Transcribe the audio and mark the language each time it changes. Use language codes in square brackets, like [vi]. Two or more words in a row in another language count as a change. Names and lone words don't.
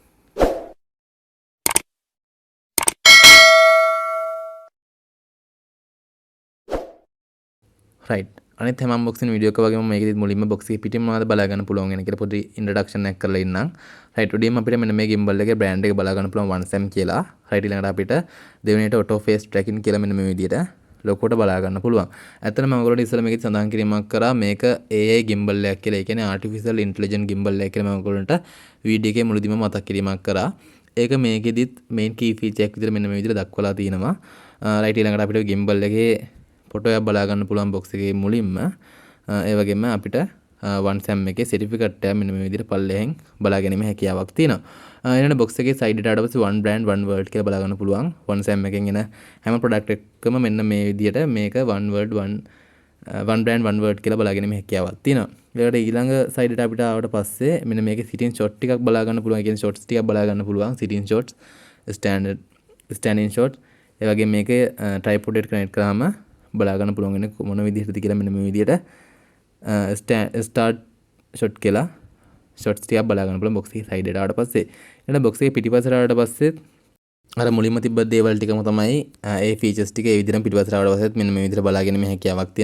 [si] right අනිත් හැම unboxing වීඩියෝ එක වගේම මේකෙදි මුලින්ම box එකේ පිටින්ම මොනවද බලා ගන්න පුළුවන් වෙන කියලා පොඩි introduction එකක් කරලා ඉන්නම්. right උඩින්ම අපිට මෙන්න මේ gimbal එකේ brand එක බලා ගන්න පුළුවන් Onesam කියලා. right ඊළඟට අපිට දෙවෙනියට [en] auto face tracking [si] කියලා මෙන්න මේ විදිහට ලොකෝට බලා ගන්න පුළුවන්. ඇත්තටම මම ඔයගොල්ලන්ට ඉස්සෙල්ලා මේකෙදි සඳහන් කිරීමක් කරා මේක [en] AI gimbal [si] එකක් කියලා. ඒ කියන්නේ [en] artificial intelligence gimbal [si] එකක් කියලා මම ඔයගොල්ලන්ට වීඩියෝ එකේ මුලදීම මතක් කිරීමක් කරා. ඒක මේකෙදිත් [en] main key feature [si] එකක් විදිහට මෙන්න මේ විදිහට දක්වලා තියෙනවා. right ඊළඟට අපිට gimbal එකේ ෆොටෝ එකක් බලා ගන්න පුළුවන් box එකේ මුලින්ම ඒ වගේම අපිට Onesam එකේ certificate එක මෙන්න මේ විදිහට පල්ලෙහෙන් බලා ගැනීම හැකියාවක් තියෙනවා. ඊළඟ box එකේ side එකට ආවට පස්සේ [en] one brand one word [si] කියලා බලා ගන්න පුළුවන්. Onesam එකෙන් එන හැම product එකකම මෙන්න මේ විදිහට මේක [en] one word one brand one word [si] කියලා බලා ගැනීම හැකියාවක් තියෙනවා. ඊළඟට ඊළඟ side එකට අපිට ආවට පස්සේ මෙන්න මේකේ [en] sitting shot [si] ටිකක් බලා ගන්න පුළුවන්. ඒ කියන්නේ shots ටිකක් බලා ගන්න පුළුවන්. [en] sitting shots, standing shots. [si] ඒ වගේම මේකේ tripod එකට connect කරාම බලා ගන්න පුළුවන් වෙන මොන විදිහටද කියලා මෙන්න මේ විදිහට [en] start shot [si] කියලා shots ටිකක් බලා ගන්න පුළුවන් box එකේ side එකට ආවට පස්සේ. ඊළඟ box එකේ පිටිපස්සට ආවට පස්සේ අර මුලින්ම තිබ්බ දේවල් ටිකම තමයි ඒ features ටික ඒ විදිහටම පිටිපස්සට ආවට පස්සෙත් මෙන්න මේ විදිහට බලා ගැනීම හැකියාවක් තියෙනවා.